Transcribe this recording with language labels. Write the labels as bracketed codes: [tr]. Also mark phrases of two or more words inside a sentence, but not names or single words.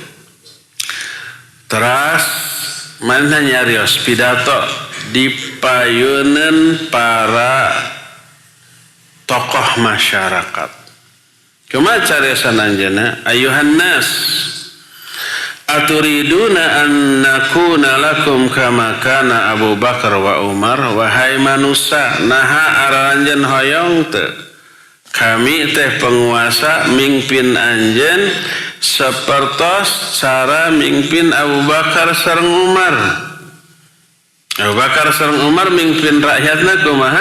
[su] Teras mana nyarios pidato dipayeuneun para tokoh masyarakat. Kumaha cariosan anjeunna? [ar] أيها الناس، أتريدون أن نكون لكم كما كان أبو بكر وعمر. [su] Wahai manusia, naha aranjeun hoyong teu kami teh penguasa mingpin anjeun sapertos cara mingpin Abu Bakar sareng Umar. Abu Bakar sareng Umar mingpin rakyatna kumaha?